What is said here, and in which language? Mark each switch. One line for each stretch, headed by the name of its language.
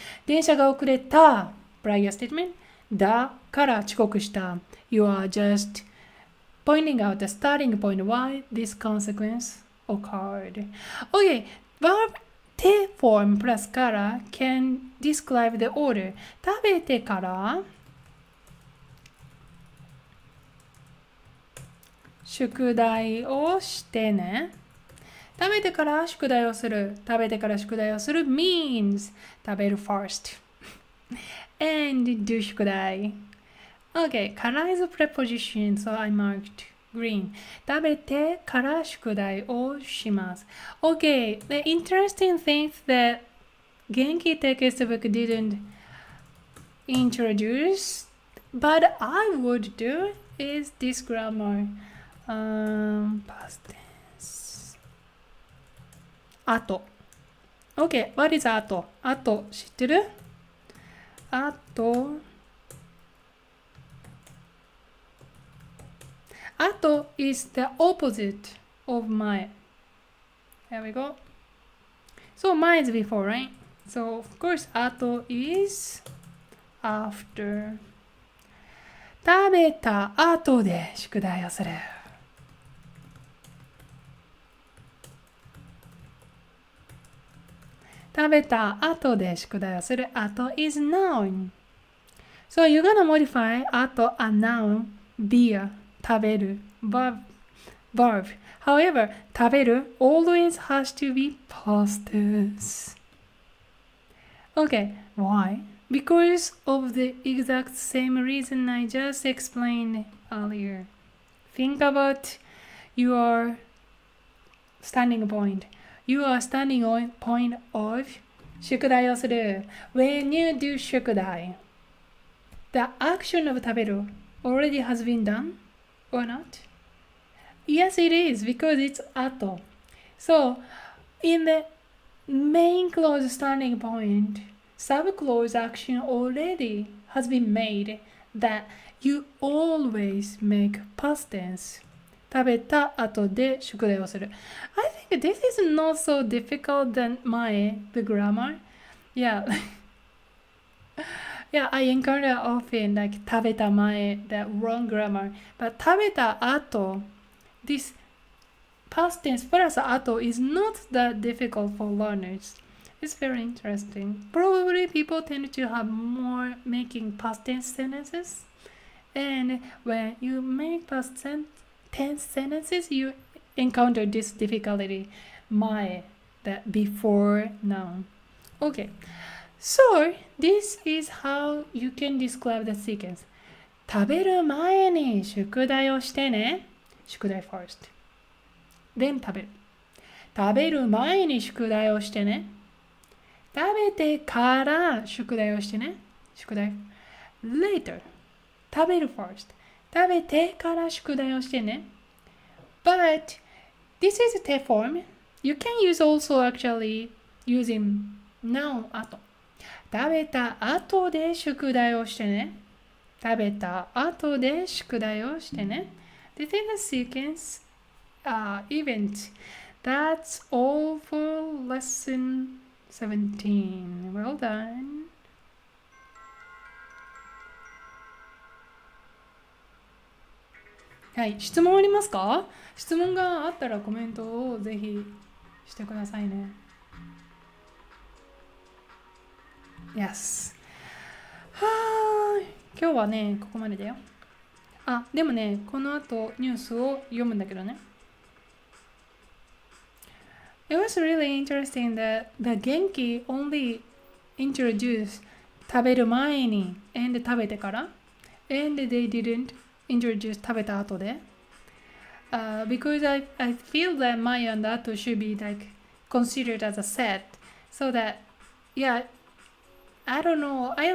Japanese: 電車が遅れた
English: prior statement.
Japanese: だから遅刻した。
English: You are just pointing out the starting point why this consequence occurred. Okay, verb 手 form plus から can describe the order.
Japanese: 食べてから宿題をしてね。食べてから宿題をする。食べてから宿題をする
English: means
Japanese: 食べる
English: first and do
Japanese: 宿題。
English: Okay, から is a preposition, so I marked green.
Japanese: 食べてから宿題をします。
English: Okay, the interesting thing that Genki textbook didn't introduce, but I would do is this grammar. Past tense. あと。 Okay, what is あと？
Japanese: あと知ってる？あと。
English: あと is the opposite of 前。There we go. So 前 is before, right? So, of course, 後 is after.
Japanese: 食べた後で宿題をする。食べた後で宿題をする。
English: 後 is noun. So you're gonna modify 後 a noun via 食べる verb. However, 食べる always has to be past tense. Okay, why? Because of the exact same reason I just explained earlier. Think about your standing point. You are standing on point of 宿題をする. When you do 宿題, the action of 食べる already has been done or not? Yes, it is because it's 後.So, in the main clause standing point, subclause action already has been made that you always make past tense.
Japanese: 食べた後で宿題をする.
English: I think this is not so difficult than the grammar. Yeah. Yeah, I encounter often like 食べた前, that wrong grammar. But 食べた後, this past tense plus 後 is not that difficult for learners. It's very interesting. Probably people tend to have more making past tense sentences. And when you make past tense sentences, you encounter this difficulty. 前, that before noun. Okay. So, this is how you can describe the sequence.
Japanese: 食べる前に宿題をしてね。
English: 宿題 first. Then 食べる。
Japanese: 食べる前に宿題をしてね。食べてから宿題をしてね。
English: 宿題 later. 食べる first.
Japanese: 食べてから宿題をしてね。
English: But this is a form. You can use also actually using noun 後。
Japanese: 食べた後で宿題をしてね。食べた後で宿題をしてね。
English: This is a sequence event. That's all for lesson 17. Well done.
Japanese: はい、質問ありますか？質問があったらコメントをぜひしてくださいね。
English: Yes.
Japanese: はーい。今日はね、ここまでだよ。あ、でもね、この後ニュースを読むんだけどね。
English: It was really interesting that the Genki only introduced
Japanese: 食べる前に
English: and
Japanese: 食べてから
English: and they didn't introduce
Japanese: 食べた後で。
English: Because I feel that 前 and 後 should be like considered as a set so that yeah, I don't know.